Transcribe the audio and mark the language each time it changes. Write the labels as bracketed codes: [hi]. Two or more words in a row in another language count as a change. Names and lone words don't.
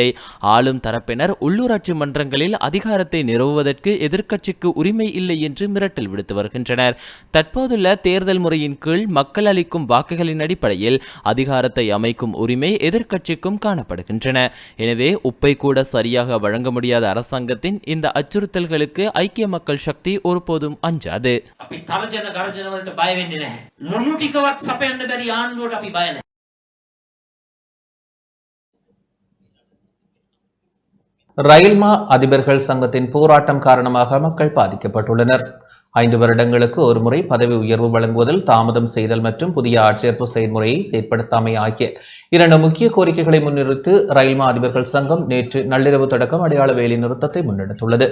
[ta] ஆளும் தரப்பினர் உள்ளூராட்சி மன்றங்களில் அதிகாரத்தை நிறுவுவதற்கு எதிர்க்கட்சிக்கு உரிமை இல்லை என்று மிரட்டல் விடுத்து வருகின்றனர். தற்போதுள்ள தேர்தல் முறையின் கீழ் மக்கள் அளிக்கும் வாக்குகளின் அடிப்படையில் அதிகாரத்தை அமைக்கும் உரிமை எதிர்க்கட்சிக்கும் காணப்படுகின்றன. எனவே உப்பை கூட சரியாக வழங்க முடியாத அரசாங்கத்தின் இந்த அச்சுறுத்தல்களுக்கு ஐக்கிய மக்கள் சக்தி ஒருபோதும் அஞ்சாது. [si] අපි තරජන ගර්ජන වලට බය වෙන්නේ නැහැ. ලුණු ටිකවත් සපයන්න බැරි ආණ්ඩුවට අපි බය නැහැ. [ta] ரயில்மா அதிபர்கள் சங்கத்தின் போராட்டம் காரணமாக மக்கள் பாதிக்கப்பட்டுள்ளனர். 5 வருடங்களுக்கு ஒருமுறை பதவி உயர்வு வழங்குவதில் தாமதம் செய்தல் மற்றும் புதிய ஆட்சேர்ப்பு செயல்முறையை செயற்படுத்தாமை ஆகிய 2 முக்கிய கோரிக்கைகளை முன்னிறுத்தி ரயில்மா அதிபர்கள் சங்கம் நேற்று நள்ளிரவு தொடக்கம் அடையாள வேலை நிறுத்தத்தை முன்னெடுத்துள்ளது.